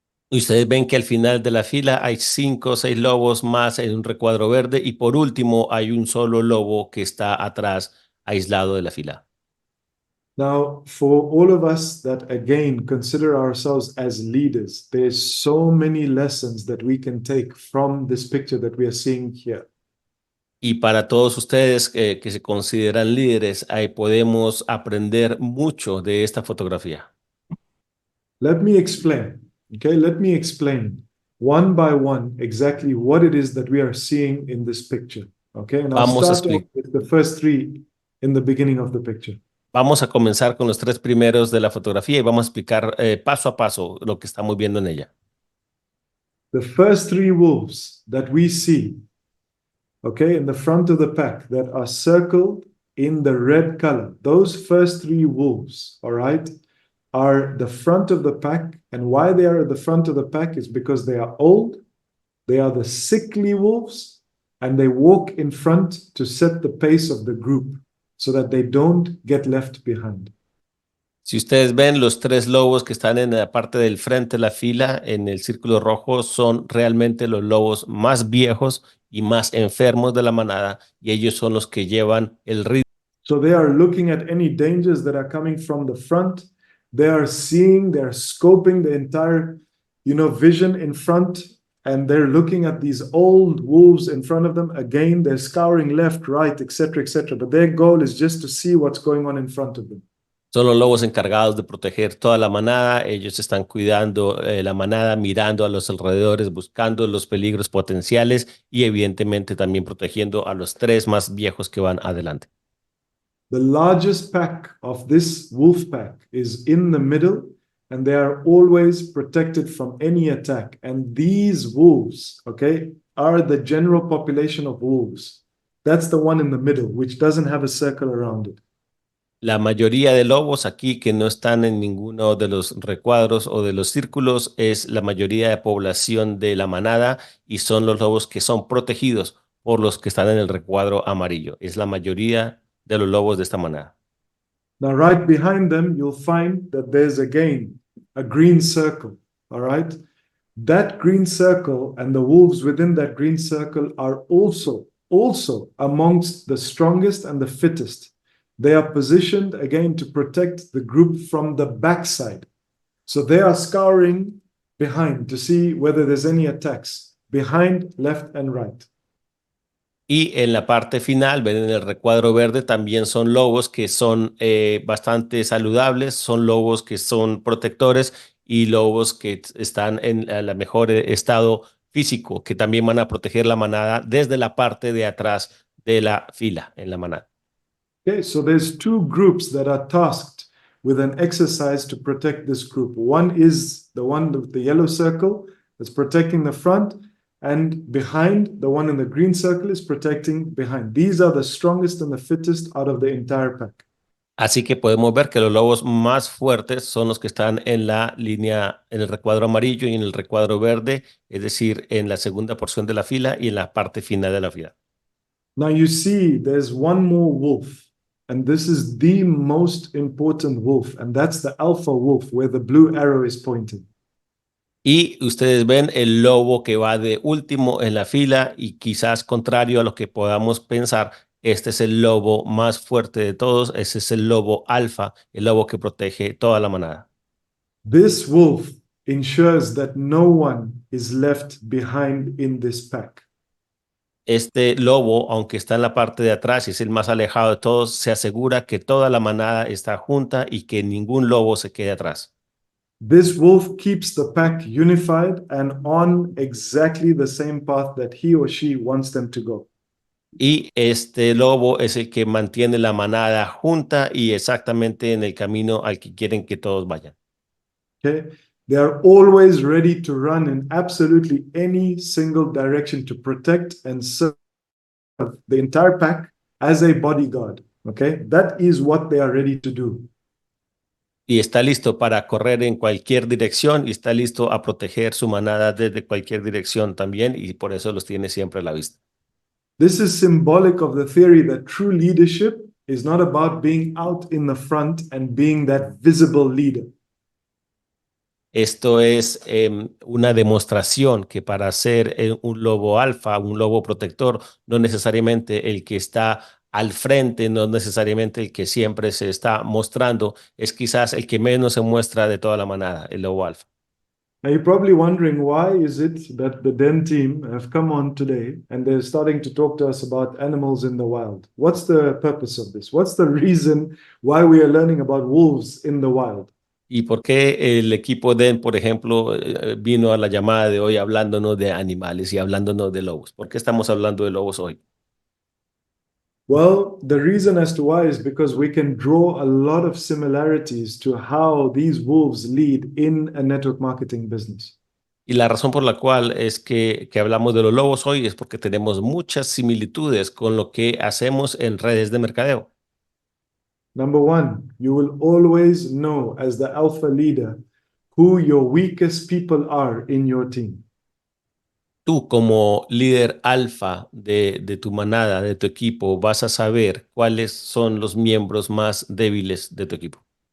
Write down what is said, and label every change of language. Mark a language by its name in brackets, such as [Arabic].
[Spanish] Y ustedes ven que al final de la fila hay 5 o 6 lobos más en un recuadro verde y por último hay un solo lobo que está atrás, aislado de la fila. [English] Now, for all of us that again consider ourselves as leaders, there's so many lessons that we can take from this picture that we are seeing here. [Spanish] Y para todos ustedes que se consideran líderes, ahí podemos aprender mucho de esta fotografía. [English] Let me explain. Okay, let me explain one by one exactly what it is that we are seeing in this picture. Okay, and I'll [Spanish] Vamos a [English] start off with the first 3 in the beginning of the picture. [Spanish] Vamos a comenzar con los 3 primeros de la fotografía y vamos a explicar paso a paso lo que estamos viendo en ella. [English] The first 3 wolves that we see, okay, in the front of the pack that are circled in the red color, those first 3 wolves, all right, are the front of the pack. And why they are at the front of the pack is because they are old, they are the sickly wolves, and they walk in front to set the pace of the group so that they don't get left behind. [Spanish] Si ustedes ven, los 3 lobos que están en la parte del frente de la fila, en el círculo rojo, son realmente los lobos más viejos y más enfermos de la manada, y ellos son los que llevan el ritmo. [English] So they are looking at any dangers that are coming from the front. They are seeing, they're scoping the entire, vision in front, and they're looking at these old wolves in front of them. Again, they're scouring left, right, etc., etc. But their goal is just to see what's going on in front of them. [Spanish] Son los lobos encargados de proteger toda la manada. Ellos están cuidando la manada, mirando a los alrededores, buscando los peligros potenciales y evidentemente también protegiendo a los 3 más viejos que van adelante. [English] The largest pack of this wolf pack is in the middle, and they are always protected from any attack. And these wolves, okay, are the general population of wolves. That's the one in the middle, which doesn't have a circle around it. [Spanish] La mayoría de lobos aquí que no están en ninguno de los recuadros o de los círculos es la mayoría de población de la manada y son los lobos que son protegidos por los que están en el recuadro amarillo. Es la mayoría de los lobos de esta manada. [English] Now, right behind them, you'll find that there's again a green circle, all right? That green circle and the wolves within that green circle are also amongst the strongest and the fittest. They are positioned again to protect the group from the backside. So they are scouring behind to see whether there's any attacks behind, left, and right. [Spanish] Y en la parte final, ven en el recuadro verde, también son lobos que son bastante saludables, son lobos que son protectores y lobos que están en el mejor estado físico, que también van a proteger la manada desde la parte de atrás de la fila en la manada. [English] Okay, so there's 2 groups that are tasked with an exercise to protect this group. One is the one with the yellow circle that's protecting the front, and behind, the one in the green circle is protecting behind. These are the strongest and the fittest out of the entire pack. [Spanish] Así que podemos ver que los lobos más fuertes son los que están en la línea, en el recuadro amarillo y en el recuadro verde, es decir, en la segunda porción de la fila y en la parte final de la fila. [English] Now you see there's one more wolf, and this is the most important wolf, and that's the alpha wolf where the blue arrow is pointing. [Spanish] Y ustedes ven el lobo que va de último en la fila y quizás contrario a lo que podamos pensar, este es el lobo más fuerte de todos, ese es el lobo alfa, el lobo que protege toda la manada. [English] This wolf ensures that no one is left behind in this pack. [Spanish] Este lobo, aunque está en la parte de atrás y es el más alejado de todos, se asegura que toda la manada está junta y que ningún lobo se quede atrás. [English] This wolf keeps the pack unified and on exactly the same path that he or she wants them to go. [Spanish] Y este lobo es el que mantiene la manada junta y exactamente en el camino al que quieren que todos vayan. [English] Okay? They are always ready to run in absolutely any single direction to protect and serve the entire pack as a bodyguard. Okay? That is what they are ready to do. [Spanish] Y está listo para correr en cualquier dirección y está listo a proteger su manada desde cualquier dirección también y por eso los tiene siempre a la vista. [English] This is symbolic of the theory that true leadership is not about being out in the front and being that visible leader. [Spanish] Esto es una demostración que para ser un lobo alfa, un lobo protector, no necesariamente el que está al frente, no necesariamente el que siempre se está mostrando, es quizás el que menos se muestra de toda la manada, el lobo alfa. [English] Now you're probably wondering why is it that the Den team have come on today and they're starting to talk to us about animals in the wild? What's the purpose of this? What's the reason why we are learning about wolves in the wild? [Spanish] ¿Y por qué el equipo DEN, por ejemplo, vino a la llamada de hoy hablándonos de animales y hablándonos de lobos? ¿Por qué estamos hablando de lobos hoy? [English] Well, the reason as to why is because we can draw a lot of similarities to how these wolves lead in a network marketing business. [Spanish] Y la razón por la cual es que hablamos de los lobos hoy es porque tenemos muchas similitudes con lo que hacemos en redes de mercadeo. [English] Number one, you will always know as the alpha leader who your weakest people are in your team. [Spanish] Tú como líder alfa de tu manada, de tu equipo, vas a saber cuáles son los miembros más débiles de tu equipo.